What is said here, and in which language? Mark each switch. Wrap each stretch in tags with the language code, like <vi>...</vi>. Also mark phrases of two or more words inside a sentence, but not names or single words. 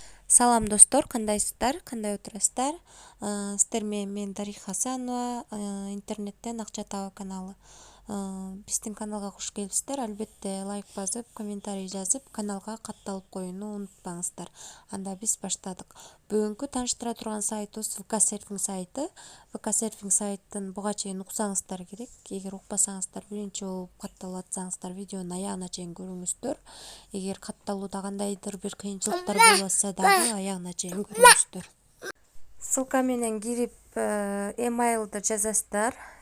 <ky>Салам достор, кандайсыздар, кандай отурасыздар? Сиздер менен мен Дариха Хасанова, интернеттен акча табуу каналы. Биздин каналга куш келипсиздер. Албетте лайк басып, комментарий жазып, каналга катталып коюуну унутпаңыздар. Анда биз баштадык. Бүгүнкү тааныштыра турган сайтыбыз VK-Surfing сайты. VK-Surfing сайтын буга чейин уксаңыздар керек. Эгер укпасаңыздар, биринчи болуп катталып атсаңыздар, видеонун аягына чейин көрүңүздөр. Эгер катталууда кандайдыр бир кыйынчылыктар болуп дагы аягына чейин көрүңүздөр. Ссылка менен кирип emailды жазасыздар.</ky>